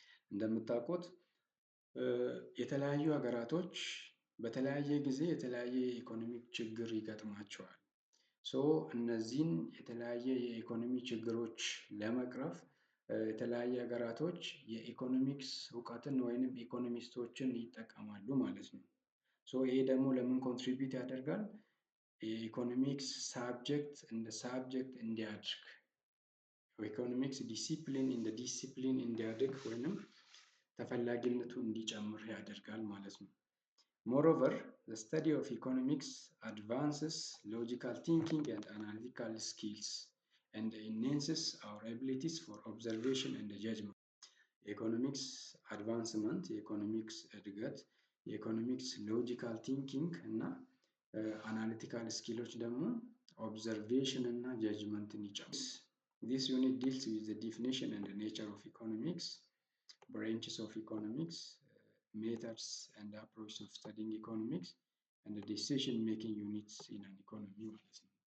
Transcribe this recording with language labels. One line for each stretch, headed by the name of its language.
Amharic: እንደምታውቁት የተለያዩ ሀገራቶች በተለያየ ጊዜ የተለያየ የኢኮኖሚክ ችግር ይገጥማቸዋል። እነዚህን የተለያየ የኢኮኖሚ ችግሮች ለመቅረፍ የተለያየ ሀገራቶች የኢኮኖሚክስ እውቀትን ወይንም ኢኮኖሚስቶችን ይጠቀማሉ ማለት ነው። ይሄ ደግሞ ለምን ኮንትሪቢዩት ያደርጋል?
English: የኢኮኖሚክስ ሳብጀክት እንደ ሳብጀክት እንዲያድግ፣ ኢኮኖሚክስ ዲሲፕሊን እንደ ዲሲፕሊን እንዲያድግ ወይንም ተፈላጊነቱ እንዲጨምር ያደርጋል ማለት ነው። Moreover, the study of economics advances logical thinking and analytical skills and enhances our abilities for observation and judgment. የኢኮኖሚክስ አድቫንስመንት፣ የኢኮኖሚክስ እድገት፣ የኢኮኖሚክስ ሎጂካል ቲንኪንግ እና አናሊቲካል ስኪሎች ደግሞ ኦብዘርቬሽን እና ጀጅመንትን ይጨምራል። This unit deals with the definition and the nature of economics, branches of economics, methods and approach of studying economics, and the decision making units in an economy ማለት ነው።